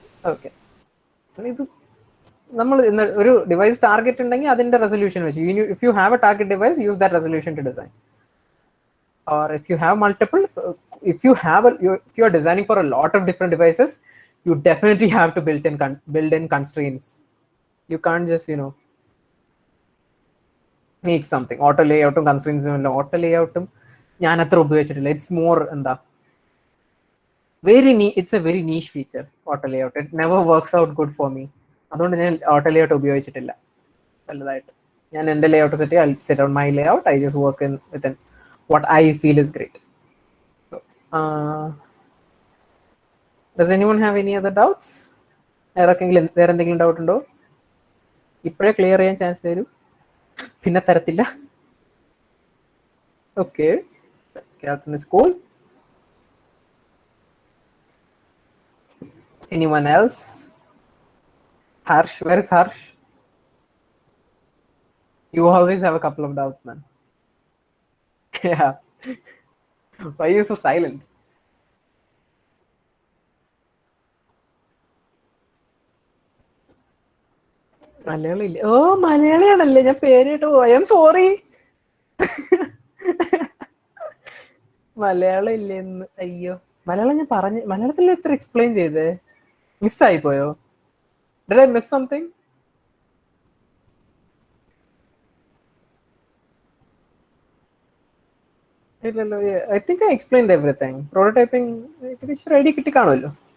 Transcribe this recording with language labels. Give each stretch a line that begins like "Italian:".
Malayalam: Okay, ഇത് നമ്മൾ ഒരു ഡിവൈസ് ടാർഗറ്റ് ഉണ്ടെങ്കിൽ അതിന്റെ റെസൊല്യൂഷൻ വെച്ച്,
English: If you have a target device, use that resolution to design. Or if you have multiple, if you are designing for a lot of different devices, you definitely have to build in constraints. You can't just make something.
Malayalam: Auto layout constraints, auto layout ഞാൻ അത്ര ഉപയോഗിച്ചിട്ടില്ല.
English: it's more
Malayalam: എന്താ,
English: it's a very niche feature, auto layout. It never works out good for me.
Malayalam: അതുകൊണ്ട് ഞാൻ auto layout ഉപയോഗിച്ചിട്ടില്ല വലുതായിട്ട്. ഞാൻ എന്റെ layout set,
English: I'll set on my layout. I just work within what I feel is great. Does anyone have any other doubts?
Malayalam: വേറെ എന്തെങ്കിലും doubt ഉണ്ടോ? ഇപ്പോഴേ ക്ലിയർ ചെയ്യാൻ ചാൻസ് തരൂ, പിന്നെ തരത്തില്ല.
English: Okay, Captain is cool. Anyone else? Harsh, where is Harsh? You always have a couple of doubts, man. Yeah. Why are you so silent?
Malayalam: Malayali ഇല്ല. ഓ, മലയാളിയാണല്ലേ, ഞാൻ പേര് കേട്ടോ.
English: I am sorry.
Malayalam: മലയാളം ഇല്ലെന്ന്. അയ്യോ, മലയാളം ഞാൻ പറഞ്ഞു. മലയാളത്തിൽ എത്ര എക്സ്പ്ലെയിൻ ചെയ്തേ? മിസ്സായി പോയോ?
English: Did I miss something?
Malayalam: ഇല്ലല്ലോ,
English: I think I explained everything.
Malayalam: Prototyping ഏകദേശം ഐഡിയ കിട്ടി കാണുമല്ലോ.